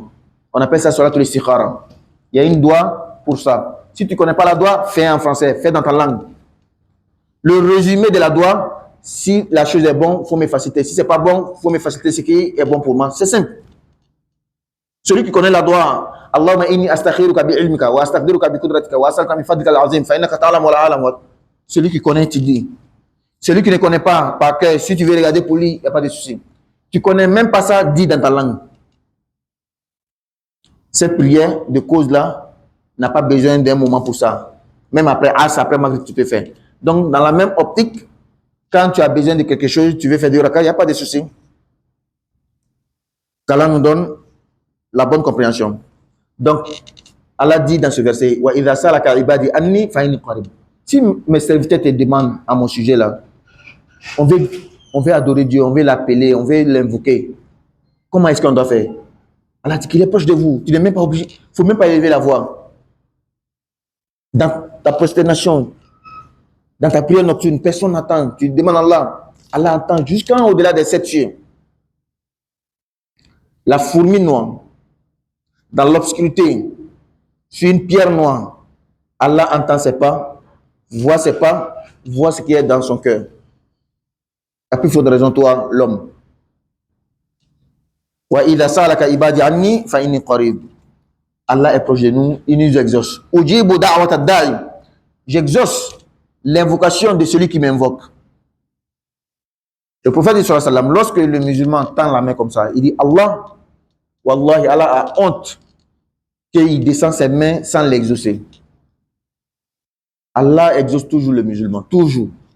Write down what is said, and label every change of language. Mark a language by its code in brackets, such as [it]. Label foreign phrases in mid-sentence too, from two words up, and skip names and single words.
[fr] On appelle ça [ar] صلاة الاستخارة. [fr] Il y a une doigt pour ça. Si tu ne connais pas la doigt, fais en français, fais dans ta langue. Le résumé de la doigt, si la chose est bonne, il faut me faciliter. Si c'est pas bon, il faut me faciliter ce qui est bon pour moi. C'est simple. Celui qui connaît la doigt, [ar] اللهم إني أستخيرك بعلمك وأستقدرك بقدرتك وأسألك من فضلك العظيم فإنك تعلم ولا أعلم. [fr] Celui qui connaît, tu dis. Celui qui ne connaît pas, par cœur, si tu veux regarder pour lui, il n'y a pas de souci. Tu ne connais même pas ça, dis dans ta langue. Cette prière de cause-là n'a pas besoin d'un moment pour ça. Même après après Maghrib, tu peux faire. Donc, dans la même optique, quand tu as besoin de quelque chose, tu veux faire 2 rakats, il n'y a pas de souci. qu'Allah nous donne la bonne compréhension. Donc, Allah dit dans ce verset, [ar] وإذا سألك عبادي عني فإني قريب. [fr] Si mes serviteurs te demandent à mon sujet là, on veut adorer Dieu, on veut l'appeler, on veut l'invoquer. Comment est-ce qu'on doit faire? Allah dit qu'il est proche de vous. Tu n'es même pas obligé. Il ne faut même pas élever la voix. Dans ta prosternation, dans ta prière nocturne, personne n'attend. Tu demandes à Allah. Allah attend jusqu'en au-delà des 7 cieux. La fourmi noire, dans l'obscurité, sur une pierre noire, Allah entend ses pas, voit ses pas, voit ce qui est dans son cœur. À plus forte raison, toi, l'homme. [ar] وإذا سألك عبادي عني فإني قريب. [fr] Allah est proche de nous, il nous exauce. [ar] أجيب دعوة الداع. [fr] J'exauce l'invocation de celui qui m'invoque. Le prophète dit [ar] صلى الله عليه وسلم, [fr] lorsque le musulman tend la main comme ça, il dit Allah, wallahi, Allah a honte qu'il descend ses mains sans l'exaucer. Allah exauce toujours le musulman, toujours.